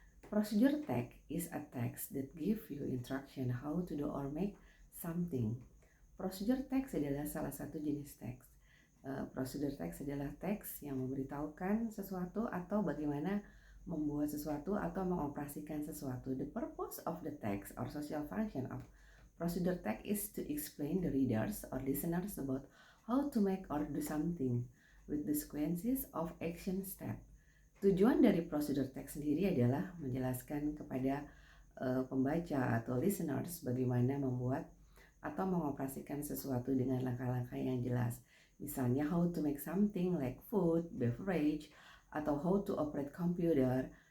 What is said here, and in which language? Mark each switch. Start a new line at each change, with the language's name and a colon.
English: Procedure text is a text that give you instruction how to do or make something.
Indonesian: Procedure text adalah salah satu jenis teks. Prosedur teks adalah teks yang memberitahukan sesuatu atau bagaimana membuat sesuatu atau mengoperasikan sesuatu.
English: The purpose of the text or social function of procedure text is to explain the readers or listeners about how to make or do something with the sequences of action step.
Indonesian: Tujuan dari prosedur teks sendiri adalah menjelaskan kepada pembaca atau listeners bagaimana membuat atau mengoperasikan sesuatu dengan langkah-langkah yang jelas.
English: Misalnya how to make something like food, beverage, atau how to operate computer.